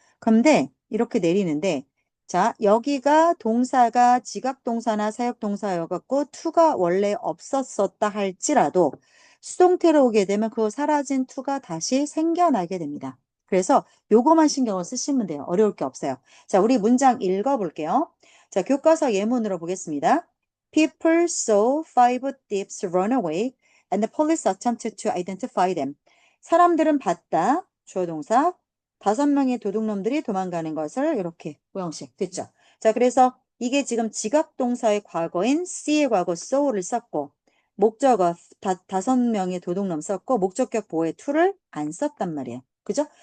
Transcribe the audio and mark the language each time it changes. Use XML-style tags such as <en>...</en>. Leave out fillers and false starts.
<ko>그런데 이렇게 내리는데 자 여기가 동사가 지각동사나 사역동사여갖고 to가 원래 없었었다 할지라도 수동태로 오게 되면 그 사라진 to가 다시 생겨나게 됩니다. 그래서 요거만 신경을 쓰시면 돼요. 어려울 게 없어요. 자, 우리 문장 읽어볼게요. 자, 교과서 예문으로 보겠습니다.</ko> <en>People saw five thieves run away and the police attempted to identify them.</en> <ko>사람들은 봤다. 주어 동사. 5명의 도둑놈들이 도망가는 것을 이렇게 모형식 됐죠. 자, 그래서 이게 지금 지각동사의 과거인 C의 과거 saw를 썼고 목적어 5명의 도둑놈 썼고 목적격 보호의 to를 안 썼단 말이에요. 그죠?</ko>